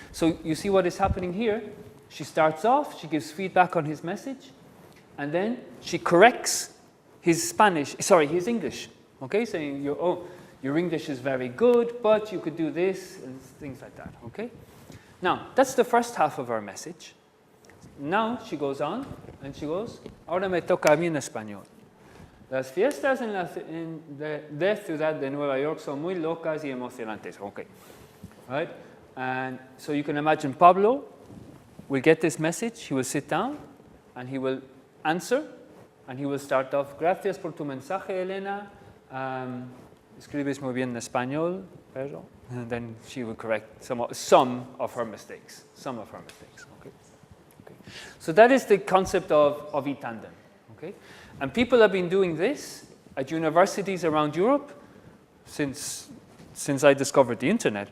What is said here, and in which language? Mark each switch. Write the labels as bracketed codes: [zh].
[en] So you see what is happening here? She starts off, she gives feedback on his message, and then she corrects his English. Okay, saying, your English is very good, but you could do this, and things like that, okay? Now, that's the first half of our message. Now she goes on, and she goes, [es] ahora me toca a mí en español. Las fiestas de Ciudad de Nueva York son muy locas y emocionantes. [en] Okay, right? And so you can imagine Pablo will get this message, he will sit down, and he will answer, and he will start off, [es] gracias por tu mensaje, Elena. Escribes muy bien en español, pero... [en] And then she will correct some of her mistakes. Okay? So that is the concept of e-tandem. Okay? And people have been doing this at universities around Europe since I discovered the internet.